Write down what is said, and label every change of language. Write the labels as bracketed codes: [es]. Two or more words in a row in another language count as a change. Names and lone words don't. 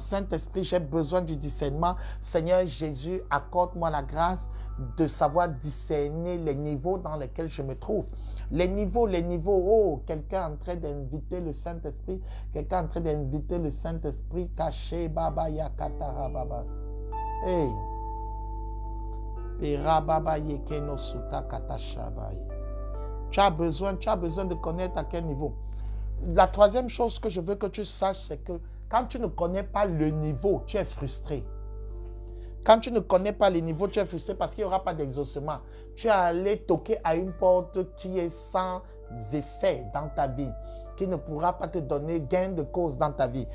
[fr] Saint-Esprit, j'ai besoin du discernement. Seigneur Jésus, accorde-moi la grâce de savoir discerner les niveaux dans lesquels je me trouve. Les niveaux. Oh, quelqu'un est en train d'inviter le Saint-Esprit. Quelqu'un est en train d'inviter le Saint-Esprit. Caché Baba Yakatara Baba. Hey. Pera Baba Yekeno Suta Katashabaye. Tu as besoin de connaître à quel niveau. La troisième chose que je veux que tu saches, c'est que quand tu ne connais pas le niveau, tu es frustré. Quand tu ne connais pas les niveaux, tu es frustré parce qu'il n'y aura pas d'exaucement. Tu es allé toquer à une porte qui est sans effet dans ta vie, qui ne pourra pas te donner gain de cause dans ta vie.